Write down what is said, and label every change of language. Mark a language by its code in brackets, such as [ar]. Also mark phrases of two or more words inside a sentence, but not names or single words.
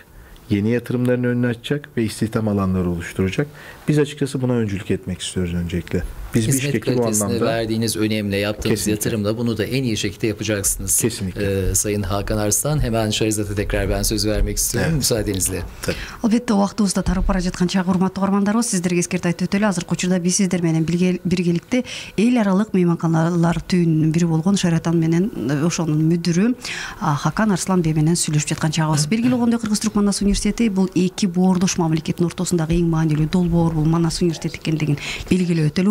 [tr] Yeni yatırımların önünü açacak ve istihdam alanları oluşturacak. Biz açıkçası buna öncülük etmek istiyoruz öncelikle. Biz hizmet Bişkek'i bu kalitesine anlamda verdiğiniz önemle yaptığınız Kesinlikle. yatırımla bunu da en iyi şekilde yapacaksınız. Kesinlikle. Sayın Hakan Arslan, hemen Şahrizat'a tekrar ben söz vermek istiyorum müsaadenizle. [ky] Албетте убактыбызда тарап бара жаткан чак урматтуу угармандарыбыз, сиздерге эскертип айтып өтөлү. Азыркы учурда биз сиздер менен биргеликте эл аралык мейманканалар түйүнүнүн бири болгон Sheraton менен ошонун мүдүрү Хакан Арслан Бей менен сүйлөшүп жаткан чагыбыз. Белгилүү болгондой Кыргыз Түрк Манас университети бул эки боордош мамлекеттин ортосундагы эң маанилүү долбоор, бул Манас университети экендигин белгилеп өтөлү.